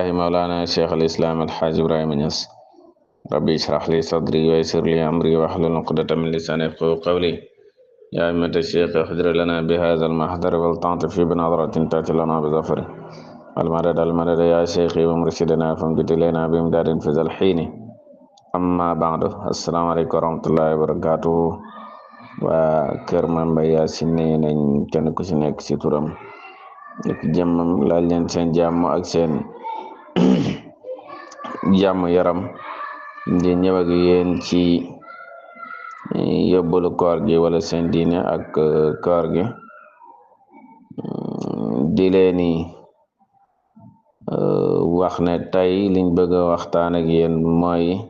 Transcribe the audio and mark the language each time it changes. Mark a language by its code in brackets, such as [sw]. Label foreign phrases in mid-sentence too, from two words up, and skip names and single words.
[ar] مولانا شيخ الإسلام الحاج إبراهيم نياس ربي اشرح لي صدري ويسر لي أمري واحلل عقدة من لساني يفقهوا قولي يا أئمة الشيخ احضر لنا بهذا المحضر والتعطف بنظرة تأتي لنا بظفر المدد يا شيخي ومرشدنا فامدد لنا بإمداد في ذا الحين أما بعد السلام عليكم ورحمة الله وبركاته [wo] waa kër Mame Mbaye Yacine ne nañ kenn ku ci nekk ci turam ak jàmmam laaj leen seen jàmm ak seen jàmm yaram di ñëw ak yéen ci yóbbalu koor gi wala seen diine ak koor gi di leeni wax ne tey liñ bëgg a waxtaan ak yéen mooy